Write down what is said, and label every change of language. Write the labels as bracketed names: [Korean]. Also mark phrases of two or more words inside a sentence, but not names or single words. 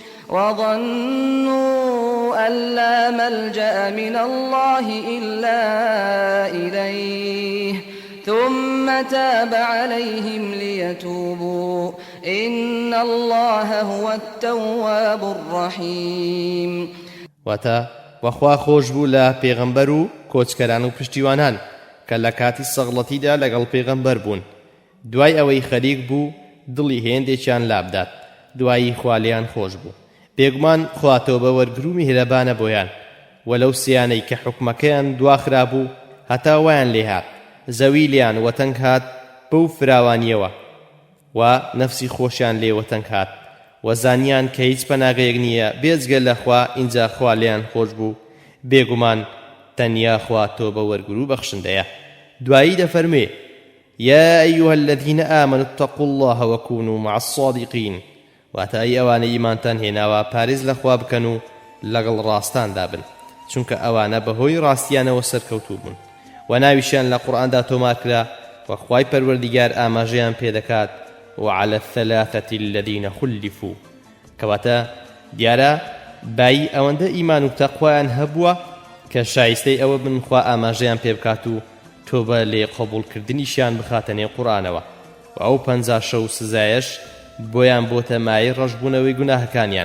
[Arabic] وظنوا أن لا ملجأ من الله إلا إليه ثم تاب عليهم ليتوبوا إن الله هو التواب الرحيم. [Central Kurdish] واتا وخوا خۆش بوو لە پێغەمبەر و کۆچکەران و پشتیوانان کە لە کاتی سەغڵەتیدا لەگەڵ پێغەمبەر بوون. دوای ئەوەی خەریک بوو دڵی هێندێکیان لابدات، دوایی خوالیان خۆش بوو. بێگومان خوا تۆبە وەرگر و میهرەبانە بۆیان، وەلەو سیانەی کە حکمەکەیان دواخرا بوو هەتا وایان لێهات زەوی لیان وەتەنگ هات بەو فراوانیەوە و نەفسی خۆشیان لێ وەتەنگ هات و زانیان کە هیچ پەناغەیەک نییە بێجگە لە خوا. ئینجا خوا لێیان خۆش بوو، بێگومان تەنیا خوا تۆبە وەرگر و بەخشندەیە. دوایی دەفەرمێ: [Arabic] يا أيها الذين آمنوا اتقوا الله وكونوا مع الصادقين. [Central Kurdish] واتە ئەی ئەوانە ئیمانتان هێناوە پارێز لە خوا بکەن و لەگەڵ ڕاستاندا بن، چونکە ئەوانە بەهۆی ڕاستیانەوە سەرکەوتوو بوون و ناویشیان لە قورئاندا تۆمارکرا و خوای پەروەردیگار ئاماژەیان پێدەکات [Arabic] وعلى الثلاثة الذين خلفوا. [Central Kurdish] کەواتە دیارە بای ئەوەندە ئیمان و تەقوایان هەبووە کە شایستەی ئەوە بن خوا ئاماژەیان پێ بکات و تۆبە لێ قبوڵکردنیشیان بخاتە نێو قورئانەوە و ئەو 50 شەو سزایەش بۆیان بۆتە مایەی ڕەشبوونەوەی گوناهەکانیان.